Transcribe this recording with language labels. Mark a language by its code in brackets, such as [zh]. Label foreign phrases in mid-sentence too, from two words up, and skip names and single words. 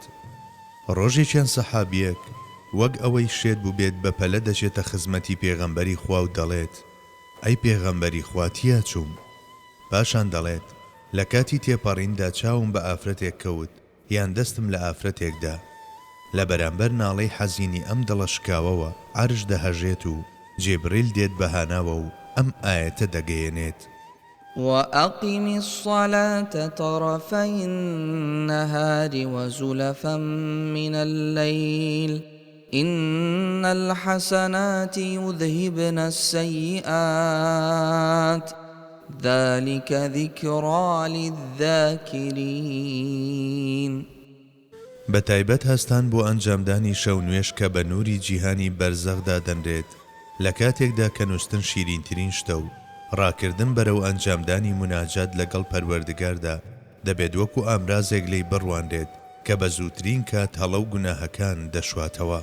[ckb] ڕۆژێکیان سەحابیەک وەک ئەوەی شێت بوو بێت بە پەلە دەچێتە خزمەتی پێغەمبەری خوا و دەڵێت: ئەی پێغەمبەری خوا تیا چووم. پاشان دەڵێت: لە کاتی تێپەڕیندا چاوم بە ئافرەتێک کەوت یان دەستم لە ئافرەتێکدا. لە بەرامبەر ناڵەی حەزینی ئەم دڵە شکاوەوە عەرش دەهەژێت و جێبریل دێت بەهاناوە و ئەم ئاەتە دەگەیەنێت. [ar] وأقم الصلاة طرفي النهار وزلفا من الليل إن الحسنات يذهبن السيئات ذلك ذكرى للذاكرين. [ckb] بەتایبەت هەستان بۆ ئەنجامدانی شەو نوێش کە بە نووری جیهانی بەرزەخدا دەنرێت لە کاتێکدا کە نووستن شیرینترین شتە و ڕاکردن بەرەو ئەنجامدانی مناجات لەگەڵ پەروەردگاردا دەبێت وەکو ئامرازێک لی بڕوانرێت کە بە زووترین کات هەڵە و گوناهەکان دەشواتەوە.